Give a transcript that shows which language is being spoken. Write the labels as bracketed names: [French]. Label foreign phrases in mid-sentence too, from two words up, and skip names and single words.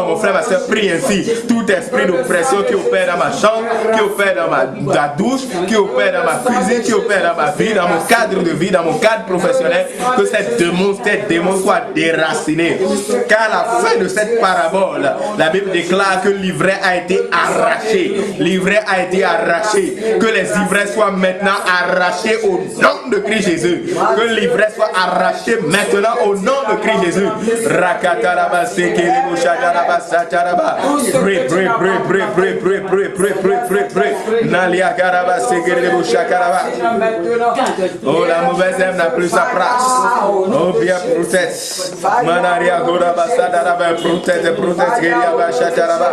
[French] Mon frère, ma soeur, prie ainsi. Tout esprit d'oppression qui opère dans ma chambre, qui opère dans ma douche, qui opère dans ma cuisine, qui opère dans ma vie, dans mon cadre de vie, dans mon cadre professionnel, que ces démons soient déracinés. Car à la fin de cette parabole, la Bible déclare que l'ivraie a été arraché. L'ivraie a été arraché. Que les ivraies soient maintenant arrachés au nom de Christ Jésus. Que l'ivraie soit arrachée maintenant au nom de Christ Jésus. Rakataraba sekelebo shadaraba sataraba. [English] Pray, pray, pray, pray, pray, pray, pray, pray, pray, pray, pray. Nalia karaba sekelebo shakaraba. [French] Oh, la mauvaise herbe n'a n'a plus sa place. Oh bien, protège. Manaria Gora Basadaraba, protège, Geria Chataraba.